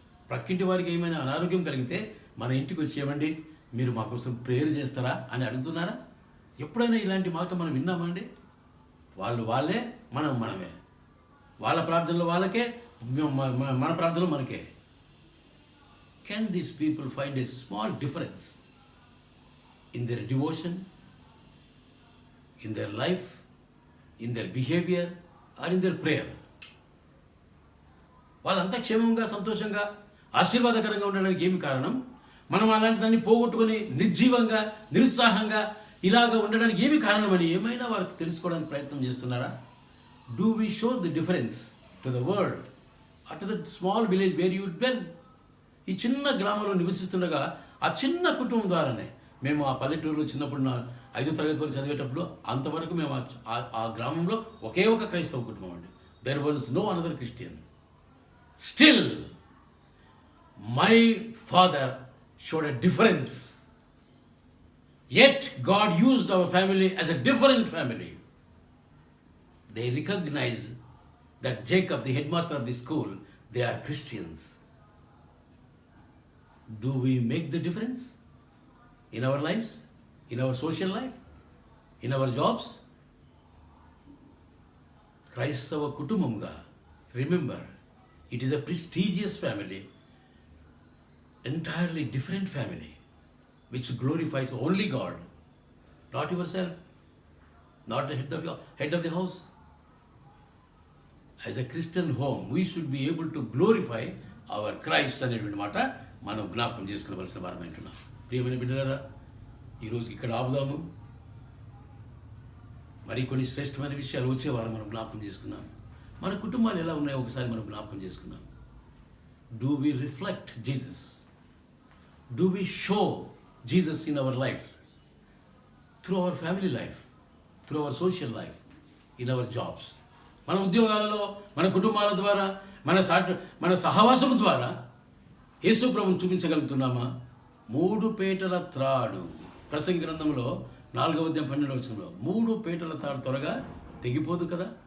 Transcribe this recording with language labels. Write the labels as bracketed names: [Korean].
[Telugu] ప్రక్కింటి వారికి ఏమైనా అనారోగ్యం కలిగితే మన ఇంటికి వచ్చేయమండి, మీరు మా కోసం ప్రేయర్ చేస్తారా అని అడుగుతున్నారా? ఎప్పుడైనా ఇలాంటి మాట మనం విన్నామండి? వాళ్ళు వాళ్ళే, మనం మనమే. వాళ్ళ ప్రార్థనలు వాళ్ళకే, మన ప్రార్థనలు మనకే. [English] Can these people find a small difference in their devotion, in their life, in their behavior or in their prayer? [Telugu] వాళ్ళంతా క్షేమంగా, సంతోషంగా, ఆశీర్వాదకరంగా ఉండడానికి ఏమి కారణం? మనం అలాంటి దాన్ని పోగొట్టుకొని నిర్జీవంగా, నిరుత్సాహంగా ఇలాగ ఉండడానికి ఏమి కారణమని ఏమైనా వారికి తెలుసుకోవడానికి ప్రయత్నం చేస్తున్నారా? [English] Do we show the difference to the world at the small village where you dwell? [Telugu] ఈ చిన్న గ్రామంలో నివసిస్తుండగా ఆ చిన్న కుటుంబం ద్వారానే మేము ఆ పల్లెటూరులో చిన్నప్పుడు 5వ తరగతి వరకు చదివేటప్పుడు అంతవరకు మేము ఆ గ్రామంలో ఒకే ఒక క్రైస్తవ కుటుంబం అండి. [English] There was no another Christian. Still my father showed a difference. Yet God used our family as a different family. They recognized that Jacob, the headmaster of the school, they are Christians. Do we make the difference in our lives, in our social life, in our jobs? [Telugu] Kraistava kutumbamga, [English] remember, it is a prestigious family, entirely different family, which glorifies only God, not yourself, not the head of the house. As a Christian home, we should be able to glorify our Christ [Telugu] అనేటువంటి మాట మనం జ్ఞాపకం చేసుకునవలసిన వారం అంటున్నాం. ప్రియమైన బిడ్డలారా, ఈరోజు ఇక్కడ ఆపుదాము. మరి కొన్ని శ్రేష్టమైన విషయాలు వచ్చే వారం మనం జ్ఞాపకం చేసుకున్నాం. మన కుటుంబాలు ఎలా ఉన్నాయో ఒకసారి మనం జ్ఞాపకం చేసుకున్నాం. [English] Do we reflect Jesus? Do we show Jesus in our life? Through our family life, through our social life, in our jobs. [Telugu] మన ఉద్యోగాలలో, మన కుటుంబాల ద్వారా, మన సహవాసం ద్వారా యేసు ప్రభువును చూపించగలుగుతున్నామా? 3 పేటల త్రాడు, ప్రసంగి గ్రంథంలో 4వ అధ్యాయం 12వ వచనంలో 3 పేటల త్రాడు త్వరగా తెగిపోదు కదా.